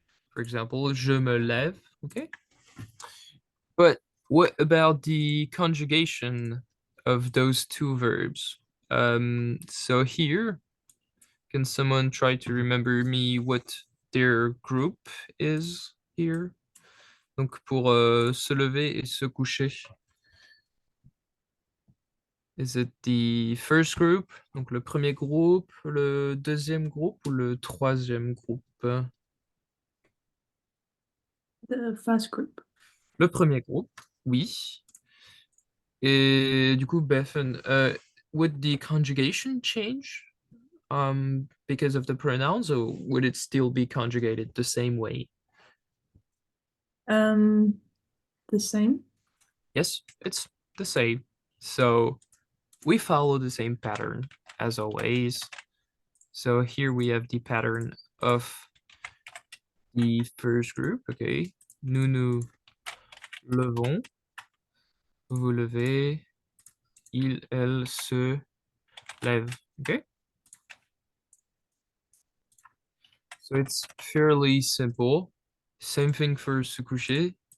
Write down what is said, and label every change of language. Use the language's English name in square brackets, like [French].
[English] For example, [French] je me lève, [English] okay? But what about the conjugation of those two verbs? So here, can someone try to remember me what their group is here? [French] Donc pour se lever et se coucher. [English] Is it the first group? [French] Donc le premier groupe, le deuxième groupe ou le troisième groupe? [English] The first group. [French] Le premier groupe, oui. Et du coup, [English] Bethan, would the conjugation change because of the pronouns, or would it still be conjugated the same way? The same. Yes, it's the same. So we follow the same pattern as always. So here we have the pattern of the first group, okay? [French] Nous nous levons, vous levez, il, elle se lève, okay? [English] So it's fairly simple. Same thing for se coucher.